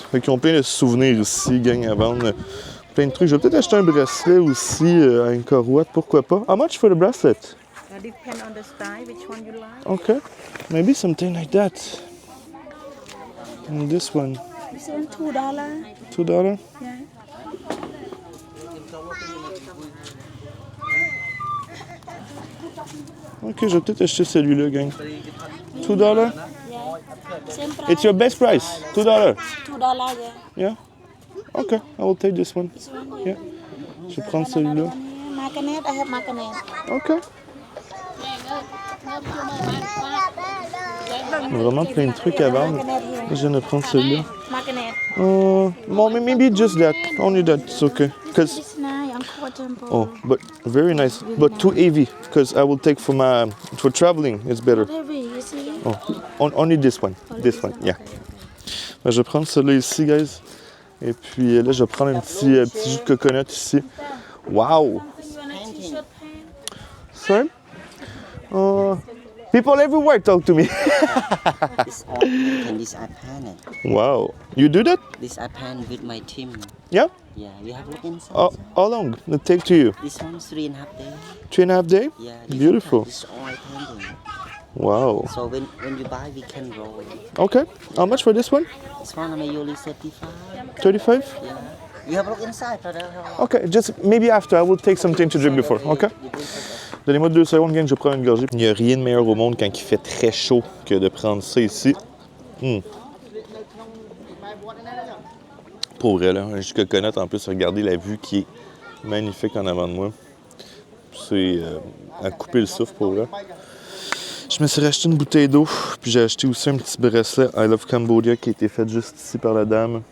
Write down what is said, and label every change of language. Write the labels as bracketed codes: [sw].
[fr] Fait qu'ils ont plein de souvenirs ici, gang à vendre. Plein de trucs. Je vais peut-être acheter un bracelet aussi à Angkor Wat, pourquoi pas. [en] How much for the bracelet? Depend on the style, which one you like. Okay. Maybe something like that. And this one. This one $2. $2? Yeah. [fr] Ok, je vais peut-être acheter celui-là, gang. [en] $2? Yeah. Same price. It's your best price. $2? $2, yeah. Yeah? Okay, I will take this one. This one, Yeah. [fr] Je vais prendre celui-là. [en] Magnet, I have magnet. Ok. [fr] Il y a vraiment plein de trucs à vendre. [en] Magnet here. [fr] Je viens de prendre celui-là. [en] Magnet. Well, maybe just that. Only that. It's okay. Cause This nice, Angkor Temple. oh, but very nice. But too heavy. Because I will take for traveling. It's better. Heavy, you see? Oh, only this one. This one. Yeah. [fr] Ben, je vais prendre celui-là ici, guys. Et puis là, je vais prendre un petit jus de coconut ici. [en] Wow. You want a t-shirt pant? Sorry. People everywhere talk to me. This all and this I pan it. Wow. You do that? This I pan with my team. Yeah. Yeah, you have a look inside. How long it take to you? This one's 3.5 days. 3.5 days? Yeah. this Beautiful. one, This is all I painting. Wow. So when you buy, we can roll it. Okay. How much for this one? This one I'm usually 35. 35? Yeah. You have a look inside, brother. Okay, just maybe after. I will take something to drink before. Okay? [fr] Donnez-moi 2 secondes, gang, je vais prendre une gorgée. Il n'y a rien de meilleur au monde quand il fait très chaud que de prendre ça ici. Pour vrai, là, un jus de coconut, en plus, regardez la vue qui est magnifique en avant de moi. C'est à couper le souffle, pour vrai. Je me suis racheté une bouteille d'eau, puis j'ai acheté aussi un petit bracelet I Love Cambodia qui a été fait juste ici par la dame.